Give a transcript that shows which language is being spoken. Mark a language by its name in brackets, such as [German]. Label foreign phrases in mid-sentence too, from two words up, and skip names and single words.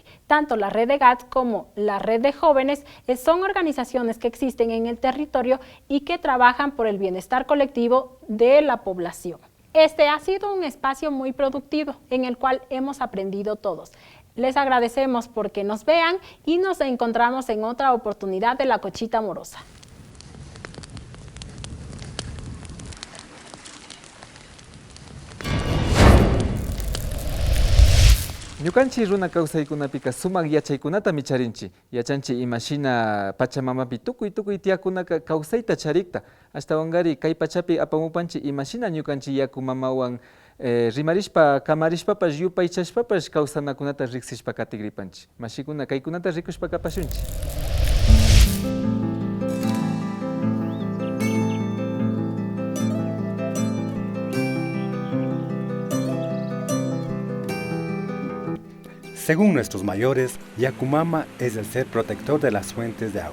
[Spanish] Tanto la red de GATS como la red de jóvenes son organizaciones que existen en el territorio y que trabajan por el bienestar colectivo de la población. Este ha sido un espacio muy productivo en el cual hemos aprendido todos. Les agradecemos porque nos vean y nos encontramos en otra oportunidad de La Cochita Morosa. [Quechua] Ñukanchi runa kawsaykunapika sumak yachaykunata micharinchi. Yachanchi imashina Pachamamapi tukuy tiyakunaka kawsayta charikta. Ashtawanqari kay pachapi apamupanchi imashina ñukanchi yaku mamawan rimarishpa kamarishpapash yupaychashpapash kawsanakunata riksishpa katigripanchi. Mashikuna kaykunata rikushpa kapashunchi. [Spanish] Según nuestros mayores, Yakumama es el ser protector de las fuentes de agua.